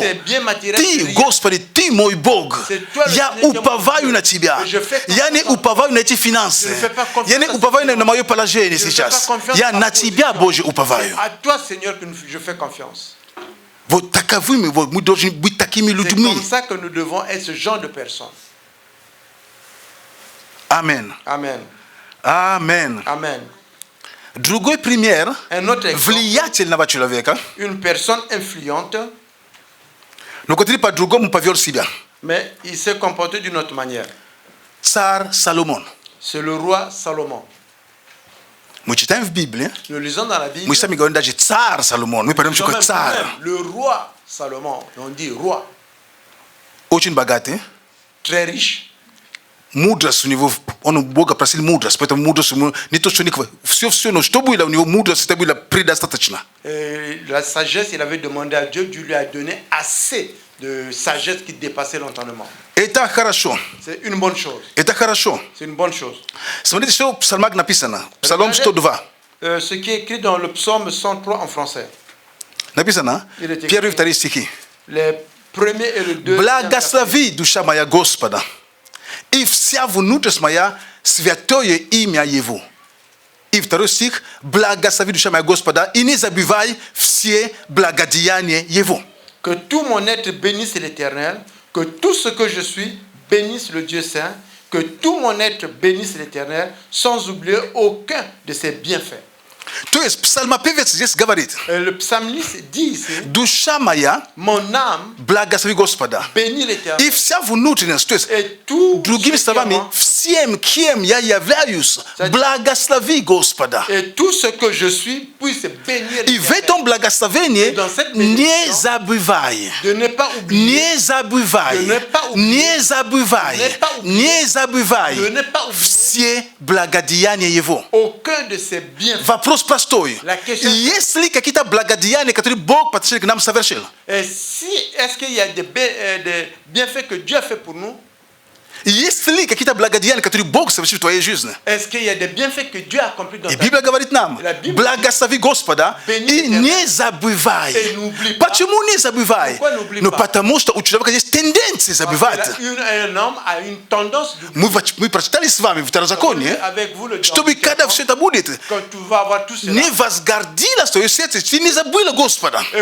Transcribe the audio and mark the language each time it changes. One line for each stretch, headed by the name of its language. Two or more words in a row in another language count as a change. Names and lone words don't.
Russian: Ты, Господи, Ты мой Бог. Я уповаю на Тебя. Я не уповаю на эти финансы. Я не уповаю на мое положение сейчас. Я на Тебя, Боже, уповаю. Вот таковыми мы должны быть такими людьми.
French: C'est comme ça que nous devons être ce genre de personnes. Amen. Amen. Amen. Amen.
Russian: Другой пример влиятельного человека.
French: Une personne influente.
Russian: Но который по-другому повел себя.
French: Mais il s'est comporté d'une autre manière.
Russian: Царь Соломон.
French: C'est le roi Salomon.
Russian: Мы читаем в Библии.
French: Nous lisons dans la Bible.
Russian: Мы сами говорим даже царь Соломон. Мы понимаем, что царь.
French: Le roi Salomon. On dit roi.
Russian: Очень богатый.
French: Très riche.
Russian: Мудрость у него, он у Бога просил мудрость, поэтому мудрость ему не то, что не все, но что было у него мудрость, это было предостаточно.
French: La sagesse, il avait demandé à Dieu, Dieu lui a donné assez de sagesse qui dépassait l'entendement.
Russian: Это хорошо.
French: C'est une bonne chose.
Russian: Это хорошо.
French: C'est une bonne chose.
Russian: Смотрите, что в псалмах написано. Псалом 102.
French: Ce qui est écrit dans le psaume 103 en français.
Russian: Написано, первые и вторые стихи.
French: Les premiers et le deuxième.
Russian: Благослови, душа моя, Господа, и вся внутренность моя святое имя Его. И второй стих, благослови, душа моя, Господа, и не забывай все благодеяния Его.
French: Que tout mon être bénisse l'Éternel, que tout ce que je suis bénisse le Dieu saint, que tout mon être bénisse l'Éternel, sans oublier aucun de ses bienfaits.
Russian: То есть псалмопевец здесь говорит:
French: le psalmiste dit ici,
Russian: душа моя,
French: mon âme,
Russian: благослови Господа,
French: bénis l'Éternel,
Russian: и вся внутренность, то есть другими словами, всем, кем я являюсь, благослови Господа.
French: Et tout ce que je suis puisse bénir
Russian: И в этом благословении не забывай, не забывай, не забывай, не забывай все благодеяния Его.
French: Aucun de ses bienfaits.
Russian: Вопрос простой. Есть ли какие-то благодеяния, которые Бог по отношению к нам совершил?
French: Est-ce qu'il y a des bienfaits que Dieu a fait pour nous? Est-ce qu'il y a des bienfaits que Dieu a accomplis dans ta vie?
Russian: Bible говорит нам, благослови Господа и не забывай. Почему не забывай? Ну потому что у человека есть тенденция забывать. Мы прочитали с вами Второзаконие, чтобы когда все это будет, не возгорди свое сердце, ты не забыла Господа.